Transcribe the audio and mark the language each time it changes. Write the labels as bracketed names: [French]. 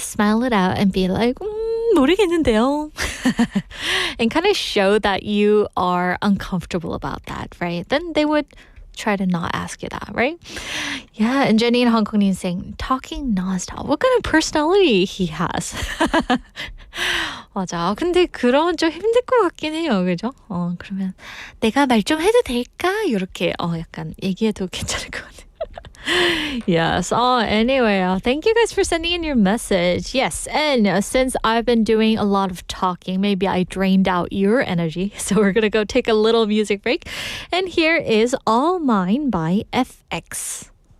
[English] Smile it out and be like, [Korean] 모르겠는데요. [English] And kind of show that you are uncomfortable about that, right? Then they would try to not ask you that, right? Yeah, and Jenny in Hong Kong is saying, talking nonstop. What kind of personality he has? [Korean] 맞아. 근데 그러면 좀 힘들 것 같긴 해요. 그죠? 그러면 내가 말 좀 해도 될까? 이렇게 약간 얘기해도 괜찮을 것 같아요. [English] Yes. Anyway, thank you guys for sending in your message. Yes, and since I've been doing a lot of talking, maybe I drained out your energy. So we're gonna go take a little music break. And here is All Mine by FX.